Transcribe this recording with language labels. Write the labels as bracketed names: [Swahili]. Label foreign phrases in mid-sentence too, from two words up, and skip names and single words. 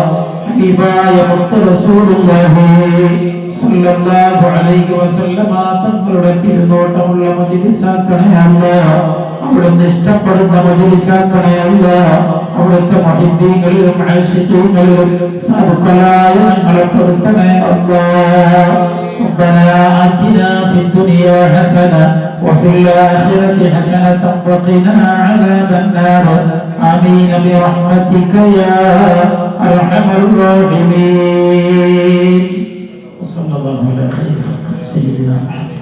[Malayalam] ഹബീബായ മുത്ത് [Arabic] رسول الله صلى الله عليه وسلم [Malayalam] തങ്ങളുടെ തിരുനോട്ടമുള്ള മജ്‌ലിസാക്കണേ അല്ലാഹ്. അവിടുന്ന് ഇഷ്ടപ്പെടുന്ന മജ്‌ലിസാക്കണേ അല്ലാഹ്. അവിടുത്തെ മുഹിബ്ബീങ്ങളിലും ആശിഖീങ്ങളിലും സാധുക്കളായ ഞങ്ങളെ പെടുത്തണേ അല്ലാഹ്. [Arabic] ربنا آتنا في الدنيا حسنة وفي الآخرة حسنة وقنا عذاب النار آمين برحمتك يا أرحم الراحمين. وصلى الله على خير سيدنا محمد.